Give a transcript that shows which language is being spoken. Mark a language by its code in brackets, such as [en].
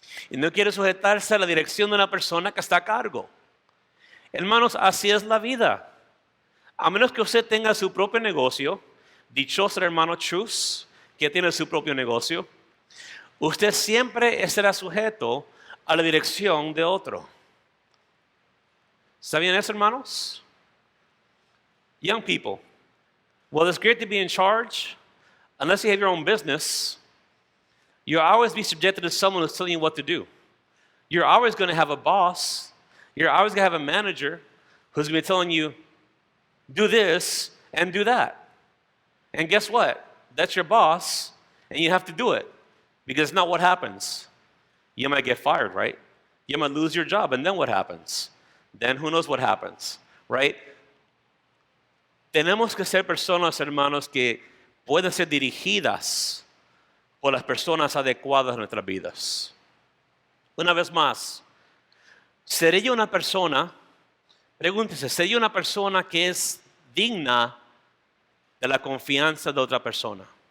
[es] Y no quieren sujetarse a la dirección de una persona que está a cargo. Hermanos, así es la vida. A menos que usted tenga su propio negocio, dichoso el hermano Chus, que tiene su propio negocio, usted siempre estará sujeto a la dirección de otro. ¿Está bien eso, hermanos? [en] Young people, well, it's great to be in charge. Unless you have your own business, you'll always be subjected to someone who's telling you what to do. You're always going to have a boss. You're always going to have a manager who's going to be telling you, do this and do that. And guess what? That's your boss, and you have to do it because it's not what happens. You might get fired, right? You might lose your job, and then what happens? Then who knows what happens, right? [es] Tenemos que ser personas, hermanos, que pueden ser dirigidas por las personas adecuadas en nuestras vidas. Una vez más, ¿seré yo una persona? Pregúntese, ¿seré yo una persona que es digna de la confianza de otra persona?